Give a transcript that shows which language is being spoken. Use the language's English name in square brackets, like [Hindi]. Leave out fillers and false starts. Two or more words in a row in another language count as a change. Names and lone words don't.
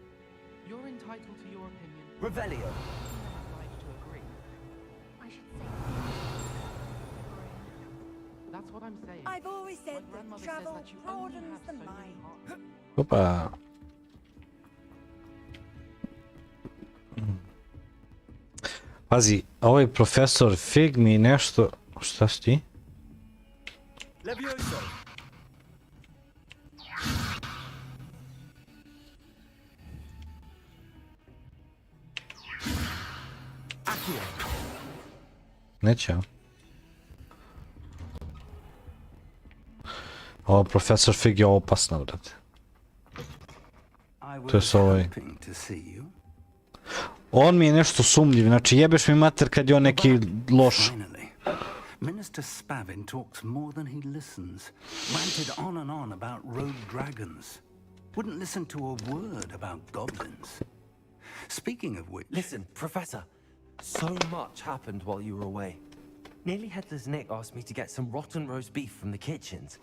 [English] You're entitled to your opinion. Revelio. I'd like to agree. I should say. That's what I'm saying. I've always said My that grandmother travel says that you only broadens have the so many mind. hearts. [Serbian] Opa. Pazi, ovaj profesor Fig mi nešto... Šta si ti? Levioso. Neće. Ovo profesor Fig je opasna, brate. To je s ovaj. On mi je nešto sumnjiv, znači jebeš mi mater kad je on neki loš. [English] Minister Spavin talks more than he listens. Ranted on and on about rogue dragons. Wouldn't listen to a word about goblins. Speaking of which... Listen, Professor. So much happened while you were away. Nearly Headless Nick asked me to get some rotten roast beef from the kitchens.